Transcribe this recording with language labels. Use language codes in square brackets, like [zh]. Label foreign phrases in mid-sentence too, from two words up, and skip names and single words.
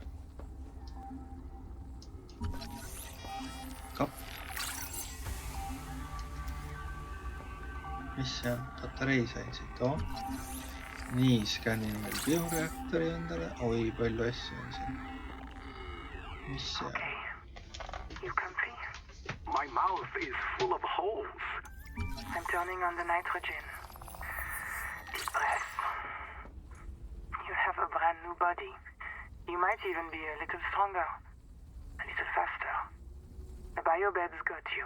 [et] Kapp. Mis see on? Patarei sain siit. Nii, skännin veel bioreaktori endale. Oi, palju asju on siin. Mis see on? [en] You comfy? My mouth is full of holes. I'm turning on the nitrogen. Deep breath. You have a brand new body. You might even be a little stronger. A little faster. The biobeds got you.